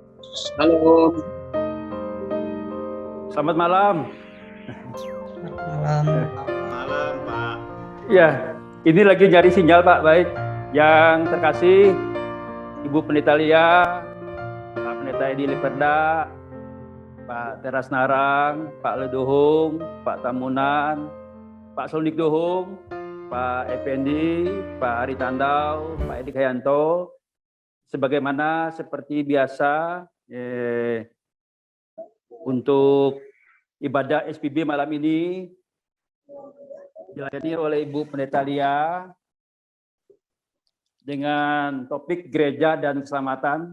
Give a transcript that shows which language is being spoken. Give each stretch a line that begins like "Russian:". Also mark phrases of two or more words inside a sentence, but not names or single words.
Indonesian: Halo, Selamat malam. Malam. malam Pak. Ya, ini lagi nyari sinyal Pak. Baik. Yang terkasih Ibu Pendeta Lia, Pak Pendeta Edi Liperda, Pak Teras Narang, Pak Ledohung, Pak Tamunan, Pak Sonik Dohung, Pak Effendi, Pak Ari Tandau, Pak Edi Kayanto. Sebagaimana seperti biasa untuk ibadah SPB malam ini dilayani oleh Ibu Pendeta Lia dengan topik gereja dan keselamatan.